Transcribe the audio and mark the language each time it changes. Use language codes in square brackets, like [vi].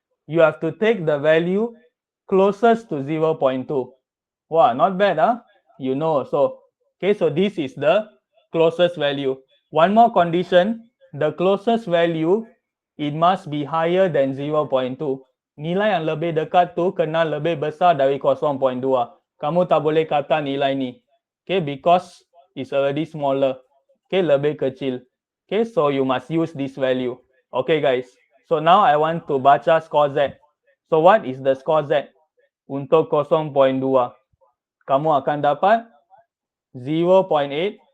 [en] You have to take the value closest to 0.2. Wow, not bad, huh? You know, so okay, so this is the closest value. One more condition, the closest value, it must be higher than 0.2. [ms] Nilai yang lebih dekat tu kena lebih besar dari 0.2. Kamu tak boleh kata nilai ni. [en] Okay, because it's already smaller. Okay, [ms] lebih kecil. [en] Okay, so you must use this value. Okay guys, so now I want to baca score Z. So what is the score Z? [ms] Untuk 0.2. Kamu akan dapat 0.8.